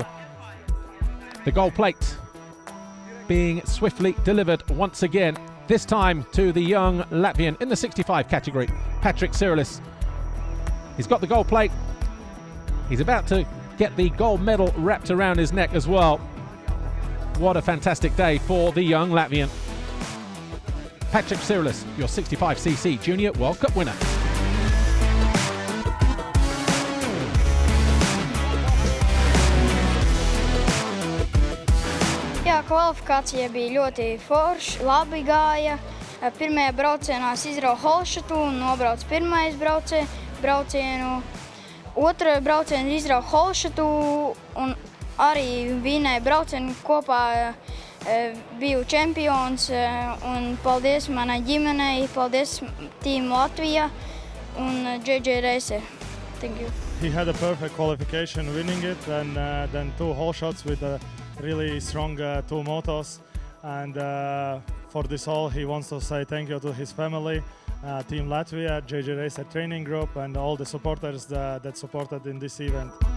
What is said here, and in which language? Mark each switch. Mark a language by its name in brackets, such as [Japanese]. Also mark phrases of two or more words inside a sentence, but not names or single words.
[English] The gold plate being swiftly delivered once again, this time to the young Latvian in the 65 category, Patrick Cyrilis. He's got the gold plate. He's about to get the gold medal wrapped around his neck as well. What a fantastic day for the young Latvian. Patrick Cyrilis, your 65cc Junior World Cup winner. [Latvian] Jā, kvalifikācija bija ļoti forša, labi gāja. Pirmajā braucienā es izrauju holšatu un nobraucu pirmais braucienu. Otru braucienu izrauju holšatu un arī vinēju braucienu kopā. Biju čempions un paldies manai ģimenei, paldies Team Latvija un JJ Racer. [English] Thank you. He had a perfect qualification winning it, and then 2 whole shots with a really strong 2 motos. And for this all, he wants to say thank you to his family, Team Latvia, JJ Racer training group, and all the supporters that supported in this event.